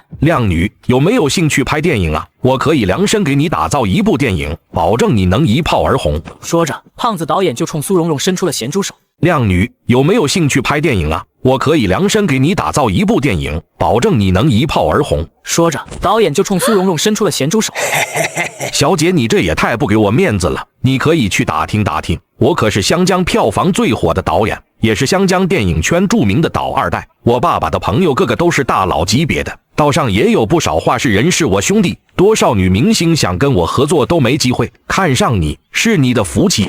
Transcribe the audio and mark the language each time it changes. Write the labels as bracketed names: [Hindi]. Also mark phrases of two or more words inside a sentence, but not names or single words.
[Chinese] 靓女，有沒有興趣拍電影啊？我可以量身給你打造一部電影，保證你能一炮而紅。說着，胖子導演就衝蘇蓉蓉伸出了鹹豬手。靓女，有沒有興趣拍電影啊？我可以量身給你打造一部電影，保證你能一炮而紅。說着，導演就衝蘇蓉蓉伸出了鹹豬手。小姐，你這也太不給我面子了。你可以去打聽打聽，我可是湘江票房最火的導演，也是湘江電影圈著名的導二代。我爸爸的朋友個個都是大佬級別的，道上也有不少話事人是我兄弟，多少女明星想跟我合作都沒機會，看上你是你的福氣。